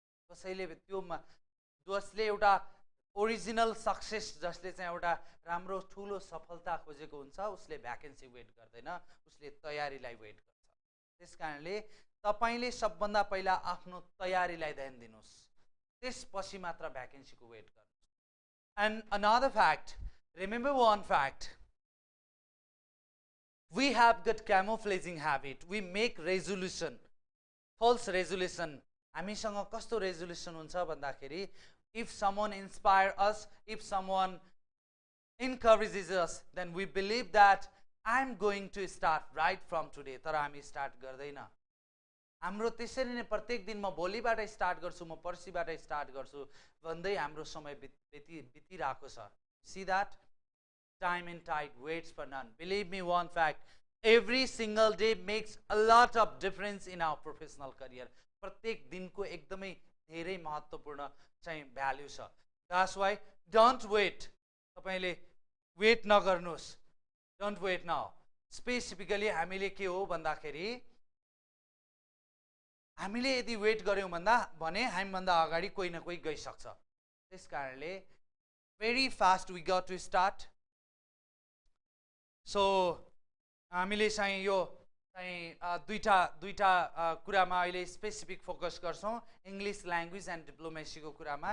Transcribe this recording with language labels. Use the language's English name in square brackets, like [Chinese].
[Nepali] कसैले त्यो जसले एउटा ओरिजिनल सक्सेस, जसले चाहिँ एउटा राम्रो ठूलो सफलता खोजेको हुन्छ, उसले भ्याकेन्सी वेट गर्दैन, उसले तयारीलाई वेट गर्छ. त्यसकारणले तपाईले सबभन्दा पहिला आफ्नो तयारीलाई ध्यान दिनुस्, त्यसपछि मात्र भ्याकेन्सीको वेट गर्नुस्. [English] And another fact, remember one fact, we have got camouflaging habit. We make resolution, false resolution. [Nepali] हामीसँग कस्तो resolution हुन्छ भन्दाखेरि, [English] if someone inspire us, if someone encourages us, then we believe that I am going to start right from today. [Nepali] तर हामी start गर्दैन. हाम्रो त्यसरी नै प्रत्येक दिन म भोलिबाट स्टार्ट गर्छु, म पर्सिबाट स्टार्ट गर्छु भन्दै हाम्रो समय बितिरहेको छ. [English] See that? Time and tide waits for none. Believe me one fact, every single day makes a lot of difference in our professional career. [Nepali] प्रत्येक दिनको एकदमै धेरै महत्त्वपूर्ण चाहिँ भ्यालु छ. [English] That's why don't wait. [Nepali] तपाईले weight नगर्नुस्. [English] Don't wait now. [Nepali] Specifically हामीले के हो भन्दाखेरि, हामीले यदि वेट गर्यौं भने हामीभन्दा अगाडि कोही न कोही गइसक्छ. त्यसकारणले [English] very fast we got to start. [Nepali] So हामीले चाहिँ यो चाहिँ दुईटा कुरामा अहिले स्पेसिफिक फोकस गर्छौं, इंग्लिश ल्याङ्ग्वेज एन्ड डिप्लोमेसी को कुरामा.